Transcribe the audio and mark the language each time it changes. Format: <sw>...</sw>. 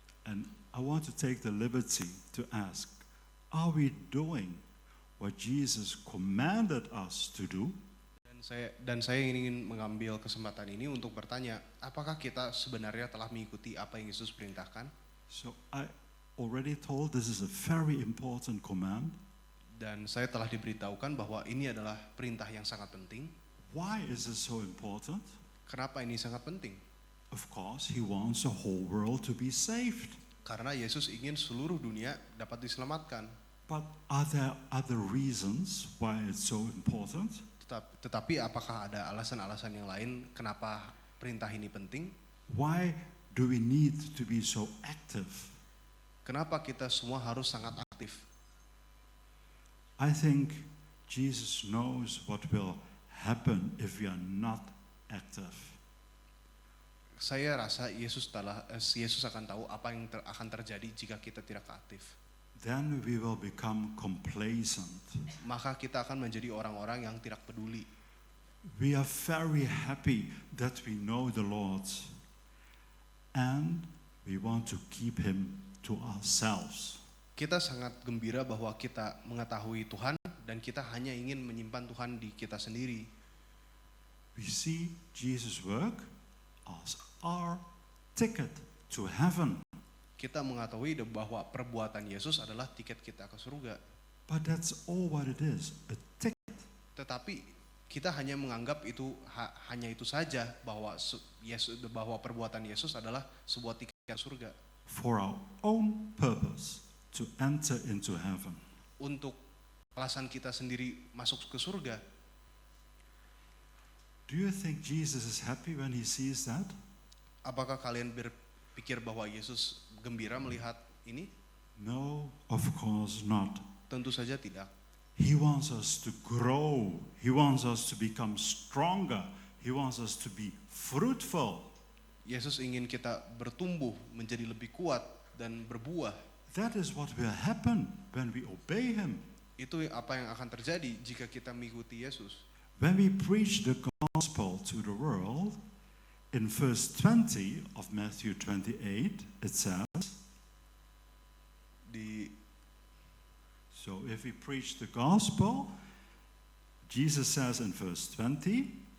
<en>And I want to take the liberty to ask, are we doing what Jesus commanded us to do?</en> <id>Dan saya ingin mengambil kesempatan ini untuk bertanya, apakah kita sebenarnya telah mengikuti apa yang Yesus perintahkan?</id> <en>So I already told this is a very important command.</en> <id>Dan saya telah diberitahukan bahwa ini adalah perintah yang sangat penting.</id> <en>Why is it so important?</en> <id>Kenapa ini sangat penting?</id> <en>Of course, He wants the whole world to be saved.</en> <id>Karena Yesus ingin seluruh dunia dapat diselamatkan.</id> <en>But are there other reasons why it's so important?</en> <id>Tetapi apakah ada alasan-alasan yang lain kenapa perintah ini penting?</id> <en>Why do we need to be so active?</en> <id>Kenapa kita semua harus sangat aktif?</id> <en>I think Jesus knows what will happen if we are not active.</en> <id>Saya rasa Yesus akan tahu apa yang akan terjadi jika kita tidak aktif.</id> <en>Then we will become complacent.</en> <id>Maka kita akan menjadi orang-orang yang tidak peduli.</id> <en>We are very happy that we know the Lord, and we want to keep Him to ourselves.</en> <id>Kita sangat gembira bahwa kita mengetahui Tuhan dan kita hanya ingin menyimpan Tuhan di kita sendiri.</id> <en>We see Jesus' work as our ticket to heaven.</en> <id>Kita mengetahui bahwa perbuatan Yesus adalah tiket kita ke surga.</id> <en>But that's all what it is, a ticket.</en> <id>Tetapi kita hanya menganggap itu hanya itu saja bahwa bahwa perbuatan Yesus adalah sebuah tiket ke surga.</id> <en>For our own purpose to enter into heaven.</en> <id>Untuk alasan kita sendiri masuk ke surga.</id> <en>Do you think Jesus is happy when He sees that?</en> <id>Apakah kalian berpikir bahwa Yesus gembira melihat ini?</id> <en>No, of course not.</en> <id>Tentu saja tidak.</id> <en>He wants us to grow. He wants us to become stronger. He wants us to be fruitful.</en> <id>Yesus ingin kita bertumbuh menjadi lebih kuat dan berbuah.</id> <en>That is what will happen when we obey Him.</en> <id>Itu apa yang akan terjadi jika kita mengikuti Yesus.</id> <en>When we preach the gospel to the world, in verse 20 of Matthew 28, it says, so if we preach the gospel, Jesus says in verse 20,</en>